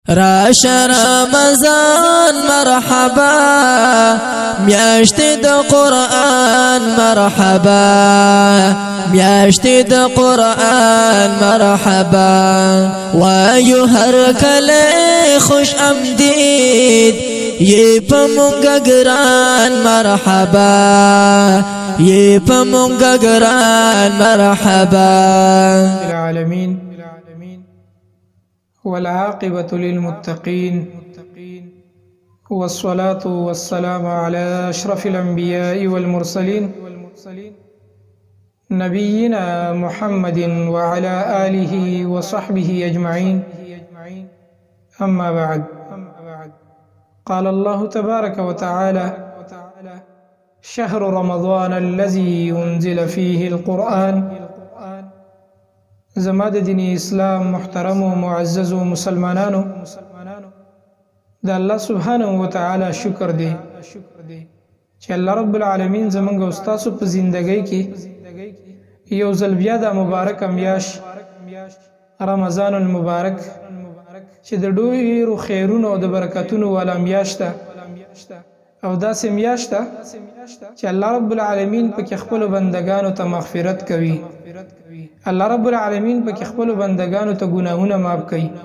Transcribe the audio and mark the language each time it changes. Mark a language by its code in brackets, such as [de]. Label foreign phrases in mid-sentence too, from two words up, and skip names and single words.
[ps] راش رمضان مرحبا میاشت د قرآن مرحبا میاشت د قرآن مرحبا وایو هر کله خوش آمدید یہ پمونگا گران مرحبا یہ پمونگا گران مرحبا [ar] العالمين والعاقبة للمتقين والصلاة والسلام على أشرف الأنبياء والمرسلين نبينا محمد وعلى آله وصحبه أجمعين أما بعد قال الله تبارك وتعالى شهر رمضان الذي ينزل فيه القرآن [ps] زما د دین اسلام محترم و معزز و مسلمانانو د الله سبحانه و تعالی شکر دی چې الله رب العالمین زمونږ او تاسو په زندګۍ کې یو ځل بیا د مبارک میاش رمضان المبارک چې د ډیرو خیرونو او د برکتونو والا میاش ده او داسې میاش ده چې الله رب العالمین په خپل بندگانو ته مغفرت کوي الله رب العالمین په خپل بندگانو ته ګناهونه معاف کوي